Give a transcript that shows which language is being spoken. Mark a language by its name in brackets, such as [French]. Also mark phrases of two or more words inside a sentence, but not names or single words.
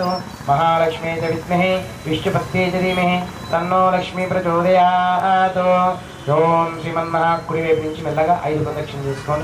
[Sanskrit] महालक्ष्मी च विद्महे विष्णुपत्नी च धीमहि तन्नो लक्ष्मी प्रचोदयात्। ఓం శ్రీమన్మహా [Telugu] కుడి వైపు నుంచి మెల్లగా 5 ప్రదక్షిణ చేసుకోండి.